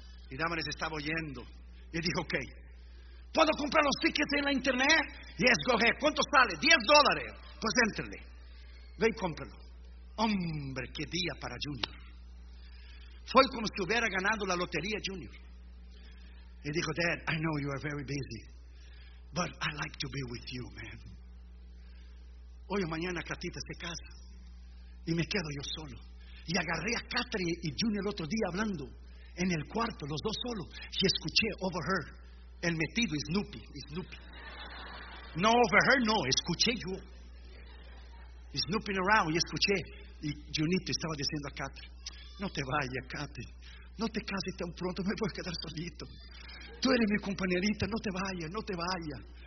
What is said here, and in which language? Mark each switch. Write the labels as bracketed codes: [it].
[es] Y Damaris estaba oyendo. Y él dijo, ok, ¿puedo comprar los tickets en la internet? [en] Yes, go ahead. [es] ¿Cuánto sale? $10. Pues éntrele, ve y cómpralo. Hombre, qué día para Junior. Fue como si hubiera ganado la lotería Junior. Y dijo, [en] Dad, I know you are very busy, but I like to be with you, man. [es] Hoy o mañana Catita se casa y me quedo yo solo. Y agarré a Catherine y Junior el otro día hablando en el cuarto, los dos solos, y escuché [en] over her, [es] el metido Snoopy. No over her, no, escuché yo. [en] Snooping around, [es] y escuché, y Junito estaba diciendo a Catherine, no te vayas, Catherine, no te cases tan pronto, me voy a quedar solito, tú eres mi compañerita, no te vayas, no te vayas.